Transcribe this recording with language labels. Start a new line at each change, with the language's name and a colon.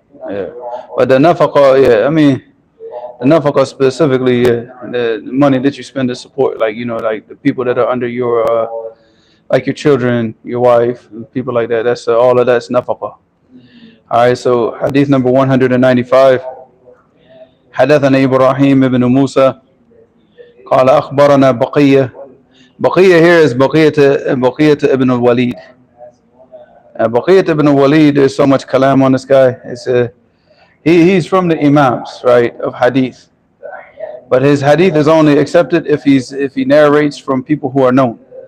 English: Yeah, but the nafaqah, the nafaqah specifically, the money that you spend to support, like the people that are under your, like your children, your wife, people like that. That's all of that's nafaqah. All right, so hadith number 195.
Arabic: حدثنا إبراهيم ابن موسى قال أخبرنا بقية.
English: بقية here is بقية ibn al-Walid. Baqiyat ibn Walid, there's so much kalam on this guy. He's from the Imams, right, of hadith. But his hadith is only accepted if he narrates from people who are known.